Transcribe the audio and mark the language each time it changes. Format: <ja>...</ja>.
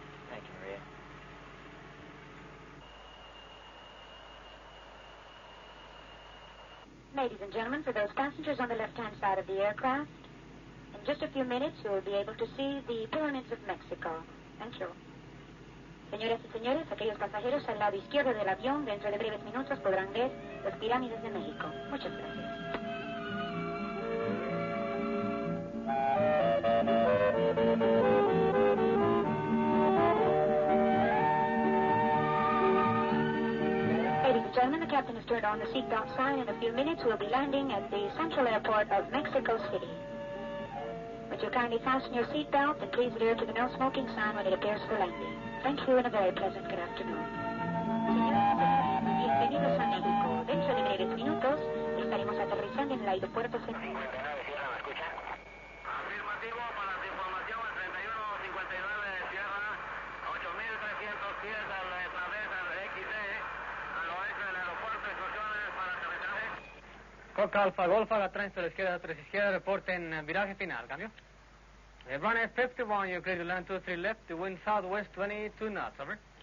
<en>Thank you, Maria. Ladies and gentlemen, for those passengers on the left-hand side of the aircraft, in just a few minutes you will be able to see the pyramids of Mexico. Thank you.</en> <es>Señoras y señores, aquellos pasajeros al lado izquierdo del avión, dentro de breves minutos podrán ver las pirámides de México. Muchas gracias.</es> <en>Ladies and gentlemen, the captain has turned on the seatbelt sign. In a few minutes, we'll be landing at the central airport of Mexico City. Would you kindly fasten your seatbelt and please adhere to the no smoking sign when it appears for landing. Thank you and a very pleasant good afternoon.</en> <es>Señoras y señores, bienvenidos a México. Dentro de breves minutos estaremos aterrizando en el aeropuerto central. 59, Sierra, ¿me escucha? Afirmativo, para su información, el 3159 de Sierra, 8300 pies a la travesa de XD, al oeste del aeropuerto, instrucciones para aterrizaje. Coca Alfa Golfa, la tránsito a la izquierda, 3 izquierda, reporte en viraje final. ¿Cambio?</es> <en>Runway 51, you're clear to land 23 left, the wind southwest 22 knots, over.</en>